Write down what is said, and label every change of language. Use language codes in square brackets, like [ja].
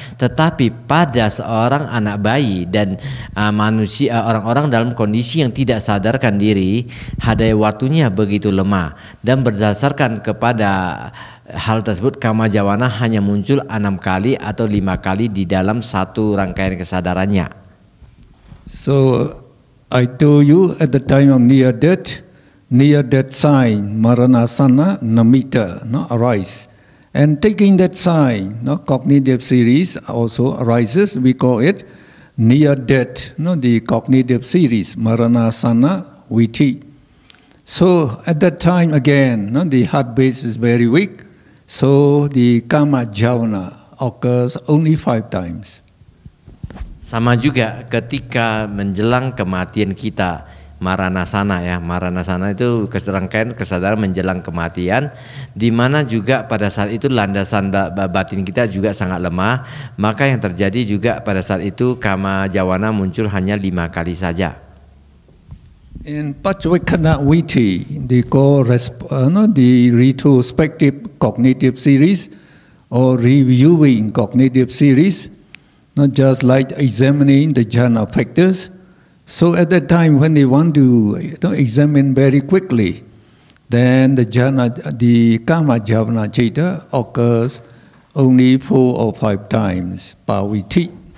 [id] Tetapi pada seorang anak bayi dan manusia, orang-orang dalam kondisi yang tidak sadarkan diri, hadaya waktunya begitu lemah, dan berdasarkan kepada hal tersebut kama jawana hanya muncul 6 kali atau 5 kali di dalam satu rangkaian kesadarannya. [en] So I told you at the time of near death sign, maranasana namitta, arise. And taking that sign, cognitive series also arises. We call it near death, the cognitive series, maranasana viti. So at that time again, the heart base is very weak. So the kama javana occurs only 5 times. [id] Sama juga ketika menjelang kematian kita, maranasana ya, maranasana itu rangkaian kesadaran menjelang kematian, di mana juga pada saat itu landasan batin kita juga sangat lemah, maka yang terjadi juga pada saat itu kama jawana muncul hanya 5 kali saja. [en] In Paccavekkhana Viti, they call the retrospective cognitive series or reviewing cognitive series, not just like examining the jhana factors. So at that time when they want to examine very quickly, then the kama javana citta occurs only 4 or 5 times per viti.